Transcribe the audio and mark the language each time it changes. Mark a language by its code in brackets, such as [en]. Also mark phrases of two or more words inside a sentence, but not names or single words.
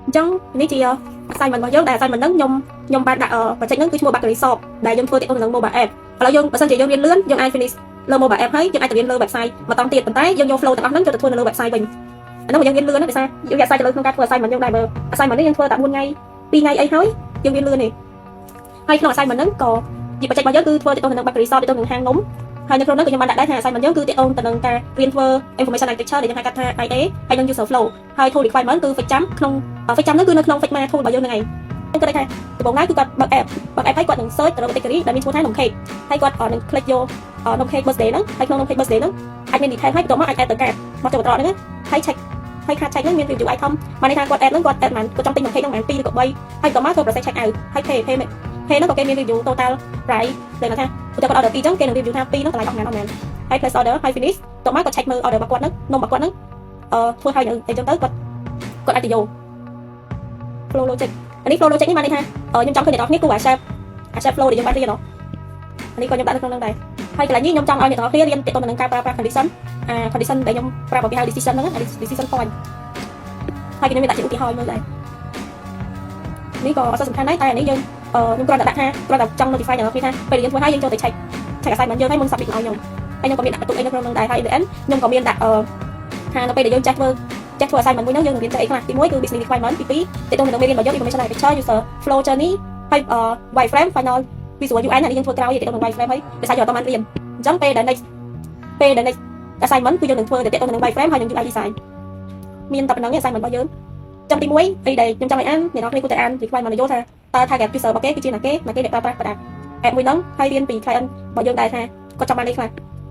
[km] ចឹងនេះជា assignment របស់យើងដែល assignment ហ្នឹងខ្ញុំបានដាក់ project ហ្នឹងគឺឈ្មោះ Bakery Shop ដែលយើងធ្វើទាក់ទងនឹង [en] mobile app [km] ឥឡូវយើងបើសិនជាយើងរៀនលឿនយើងអាច finish លើ [en] mobile app [km] ហើយយើងអាចទៅរៀនលើ website មកតង់ទៀតប៉ុន្តែយើងយក flow ទាំងអស់ហ្នឹងចូលទៅធ្វើនៅលើ website វិញអានោះយើងរៀនលឿនណាដោយសារយើងអាស្រ័យទៅលើក្នុងការធ្វើ assignment យើងដែរបើ assignment នេះយើងធ្វើតែ4ថ្ងៃ2ថ្ងៃអីហើយយើងរៀនលឿននេះហើយក្នុង assignment ហ្នឹងក៏ជា project របស់យើងគឺធ្វើទាក់ទងនឹង Bakery Shop ទាក់ទងនឹងហាងនំហើយនៅក្នុងនោះក៏ខ្ញុំបានដាក់ដែរថា assignment យើងគឺទាក់ទងទៅនឹងការរៀនធ្វើ [en] information architecture [km] ដែលយើងហៅកាត់ថា IA ហើយនឹង [en] user flow [km] ហើយ [en] tool requirement [km] គឺ fix jam ក្នុង fix jam ហ្នឹងគឺនៅក្នុង Figma tool របស់យើងហ្នឹងឯងខ្ញុំគិតថាដំបូងឡើយគឺគាត់បើក app ហើយគាត់នឹង search ទៅរក category ដែលមានឈ្មោះថា num cake ហើយគាត់នឹង click យក num cake birthday ហ្នឹងហើយក្នុង num cake birthday ហ្នឹងអាចមាន detail ហើយបន្ទាប់មកអាច add ទៅ cart មកចូលបន្តហ្នឹងហើយ check ហើយ [en] card check [km] ហ្នឹងមាន [en] review item [km] បានន័យថាគាត់ add ហ្នឹងគាត់ add បានគាត់ចង់ទិញ num cake ហ្នឹងបាន2ឬក៏3ហើយបន្ទាប់មកធ្វើ [en] process check out [km] ហើយ pay ហ្នឹងក៏គេមាន [en] review total price [km] ដែលថាគាត់ order 2ចឹងគេនឹង review ថា2ហ្នឹងតម្លៃអស់ប៉ុន្មានហើយ [en] place order [km] ហើយ finish បន្ទាប់មកគាត់ check មើល order របស់គាត់ហ្នឹងនំរបស់គាត់ហ្នឹងធ្វើឲ្យនៅ អីចឹងទៅគាត់អាចទៅយក [en] flow logic [km] អានេះ [en] flow logic [km] នេះបានន័យថាខ្ញុំចង់ឃើញអ្នកនរគ្នាគូអា [en] shape flow [km] ដែលយើងបានរៀនអានេះក៏ខ្ញុំដាក់នៅក្នុងហ្នឹងដែរហើយកន្លែងនេះខ្ញុំចង់ឲ្យអ្នកនរគ្នារៀនទាក់ទងនឹងការប្រើប្រាស់ condition condition ដែលខ្ញុំប្រាប់ ឲ្យគេហៅ decision ហ្នឹង [en] decision point [km] ហើយខ្ញុំមានដាក់ជាឧទាហរណ៍មើលដែរនេះក៏អត់សំខាន់ដែរតែអានេះយើងខ្ញុំគ្រាន់តែដាក់ថាគ្រាន់តែចង់ notify អ្នកនរគ្នាថាពេលយើងធ្វើហើយយើងចូលទៅ [en] check assignment [km] យើងហើយមុន submit ឲ្យខ្ញុំហើយខ្ញុំក៏មានដាក់បន្ទុកអីនៅក្នុងហ្នឹងដែរហើយ [en] in the end [km] ខ្ញុំក៏មានដាក់ថានៅពេលដែលយើងចេះធ្វើ assignment មួយ ហ្នឹងយើងនឹងរៀនទៅអីខ្លះទី1គឺ [en] business requirement [km] ទី2ទាក់ទងនឹងមេរៀនរបស់យើង [en] information architecture user flow journey [km] ហើយ [en] wireframe final visual UI [km] នេះយើងធ្វើក្រោយទាក់ទងនឹង wireframe ហើយដោយសារយើងអត់បានរៀនអញ្ចឹងពេលដែល [en] next assignment [km] គឺយើងនឹងធ្វើទាក់ទងនឹង wireframe ហើយនឹង [en] UI design [km] មានតែប៉ុណ្្នឹង assignment របស់យើងចាំទី1អីដែលខ្ញុំចង់ឲ្យអានអ្នកនរគ្នាគួរតែអាន requirement របស់យើងថាតើ [en] target user [km] របស់គេគឺជាណាគេអ្នកប្រើប្រាស់ [en] product app [km] មួយហ្នឹងហើយរៀនពី client របស់យើងដែរថាគាត់ចង់បានអីខ្លះ